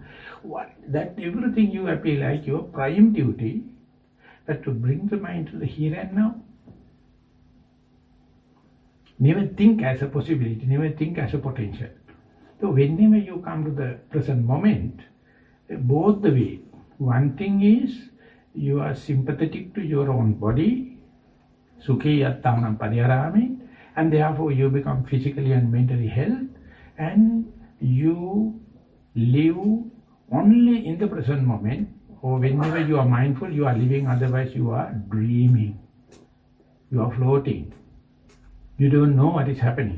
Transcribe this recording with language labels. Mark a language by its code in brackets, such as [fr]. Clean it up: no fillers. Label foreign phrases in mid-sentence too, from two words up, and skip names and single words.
[en] That everything you appear like your prime duty, that to bring the mind to the here and now. Never think as a possibility, never think as a potential. So whenever you come to the present moment, both the way. One thing is, you are sympathetic to your own body, [pi] Sukhi yattanam pariharami, [en] and therefore you become physically and mentally healthy, and you live only in the present moment, or whenever you are mindful, you are living, otherwise you are dreaming, you are floating, you don't know what is happening.